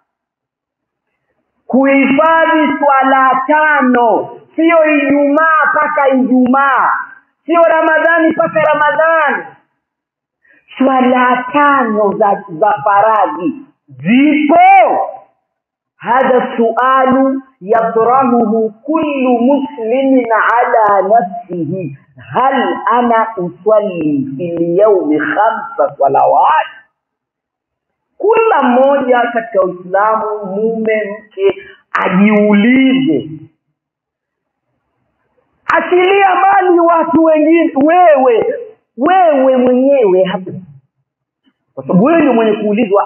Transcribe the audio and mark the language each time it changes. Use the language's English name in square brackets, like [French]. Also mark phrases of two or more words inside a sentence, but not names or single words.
[Swahili] Kuhifadhi swala tano, sio Ijumaa mpaka Ijumaa, sio Ramadhani mpaka Ramadhani. Swala tano za faradhi zipo. [Arabic] هذا سؤال يطرحه كل مسلم على نفسه هل أنا أصلي في اليوم 5 صلوات? [Swahili] Kila mmoja katika Uislamu, mume mke, ajiulize. Achilia mbali watu wengine, wewe mwenyewe hapa, kwa sababu wewe ndio mwenye kuulizwa.